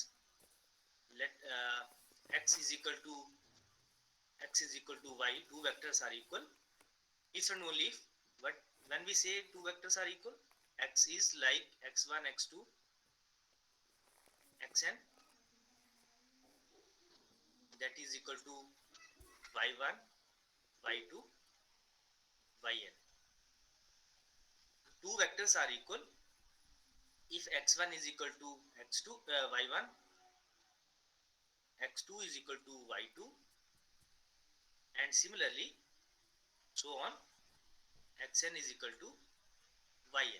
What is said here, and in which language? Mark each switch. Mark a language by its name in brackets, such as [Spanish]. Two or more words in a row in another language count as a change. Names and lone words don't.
[English] Let x is equal to y. Two vectors are equal if and only if. But when we say two vectors are equal, x is like x1 x2 xn, that is equal to y1 y2 yn. Two vectors are equal if x1 is equal to x2 y1, x2 is equal to y2, and similarly so on, xn is equal to yn.